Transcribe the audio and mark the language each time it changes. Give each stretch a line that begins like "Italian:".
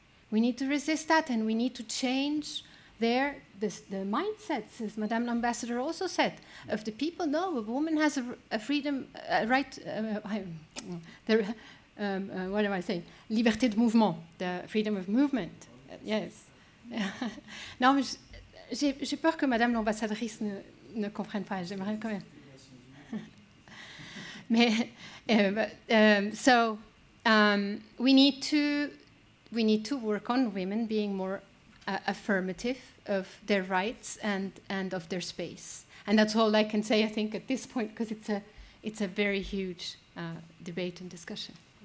English: We need to resist that, and we need to change the mindsets, as Madame l'Ambassadeur also said, of the people. No, a woman has a freedom, a right, what am I saying?
French: Liberté de mouvement,
English: the freedom of movement. Yes.
French: Non, mais j'ai peur que Madame l'Ambassadrice ne comprenne pas. J'aimerais quand même.
English: Mais we need to work on women being more affirmative of their rights and of their space. And that's all I can say, I think, at this point, because it's a very huge debate and discussion.